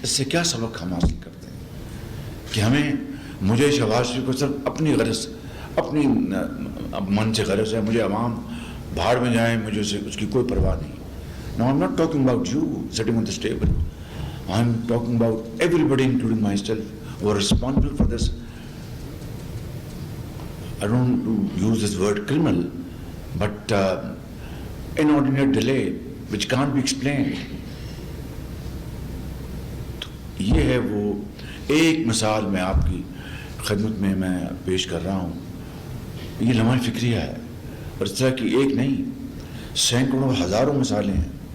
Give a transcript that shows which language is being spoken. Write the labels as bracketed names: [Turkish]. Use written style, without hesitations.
[Urdu] اس سے کیا سبق ہم حاصل کرتے ہیں کہ مجھے شہباز شریف کو صرف اپنی غرض, اپنی من سے غرض ہے, مجھے عوام بھاڑ میں جائیں, مجھے اس کی کوئی پرواہ نہیں. [English] Now I'm not talking about you sitting on this table. I'm talking about everybody, including myself, who are responsible for this. I don't want to use this word criminal, but inordinate delay which can't be explained. [Urdu] یہ ہے وہ ایک مثال میں آپ کی خدمت میں پیش کر رہا ہوں. یہ لمحہ فکریہ ہے, اور اس طرح کی ایک نہیں, سینکڑوں ہزاروں مثالیں ہیں.